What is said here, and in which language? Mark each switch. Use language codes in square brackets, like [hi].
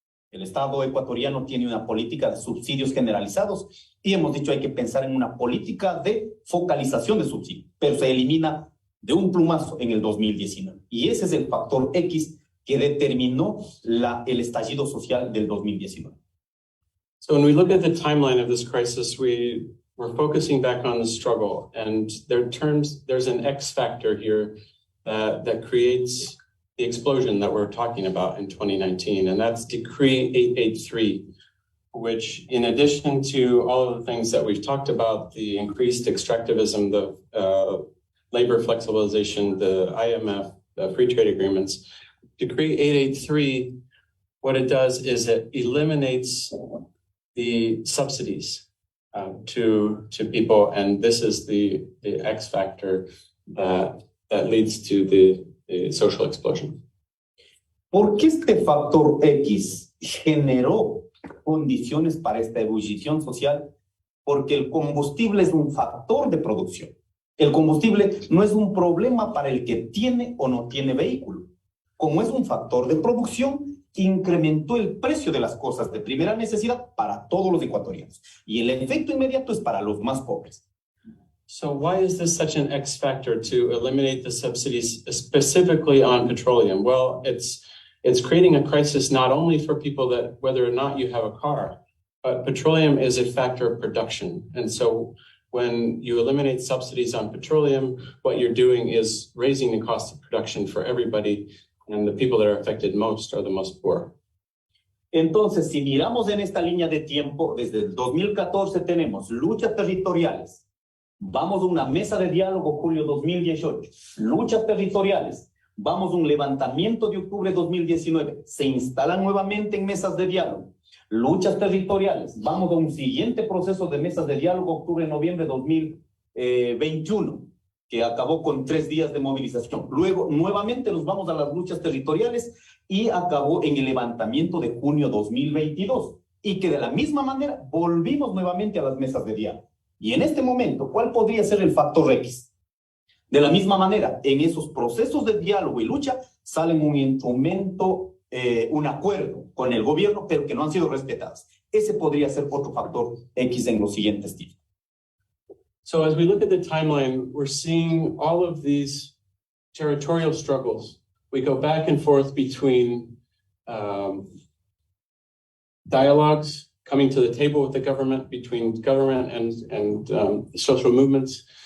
[es] El Estado ecuatoriano tiene una política de subsidios generalizados y hemos dicho hay que pensar en una política de focalización de subsidios, pero se elimina de un plumazo en el 2019. Y ese es el factor X que determinó el estallido social del 2019. [en] So when we look at the timeline of this crisis, we're focusing back on the struggle, and there's an X factor here that creates the explosion that we're talking about in 2019, and that's Decree 883, which, in addition to all of the things that we've talked about, the increased extractivism, the labor flexibilization, the IMF, the free trade agreements, Decree 883, what it does is it eliminates the subsidies to people, and this is the X factor that leads to the social explosion. [es] ¿Por qué este factor X generó condiciones para esta ebullición social? Porque el combustible es un factor de producción. El combustible no es un problema para el que tiene o no tiene vehículo. Como es un factor de producción, incrementó el precio de las cosas de primera necesidad para todos los ecuatorianos. Y el efecto inmediato es para los más pobres. [en] So why is this such an X factor to eliminate the subsidies specifically on petroleum? Well, it's creating a crisis not only for people that whether or not you have a car, but petroleum is a factor of production. And so when you eliminate subsidies on petroleum, what you're doing is raising the cost of production for everybody, and the people that are affected most are the most poor. [es] Entonces, si miramos en esta línea de tiempo, desde el 2014 tenemos luchas territoriales. Vamos a una mesa de diálogo julio 2018, luchas territoriales. Vamos a un levantamiento de octubre 2019, se instalan nuevamente en mesas de diálogo. Luchas territoriales, vamos a un siguiente proceso de mesas de diálogo octubre-noviembre 2021, que acabó con 3 días de movilización. Luego, nuevamente nos vamos a las luchas territoriales y acabó en el levantamiento de junio 2022. Y que de la misma manera volvimos nuevamente a las mesas de diálogo. Y en este momento, ¿cuál podría ser el factor X? De la misma manera, en esos procesos de diálogo y lucha salen un instrumento, un acuerdo con el gobierno, pero que no han sido respetados. Ese podría ser otro factor X en los siguientes tiempos. [en] So as we look at the timeline, we're seeing all of these territorial struggles. We go back and forth between dialogues, coming to the table with the government, between government and social movements.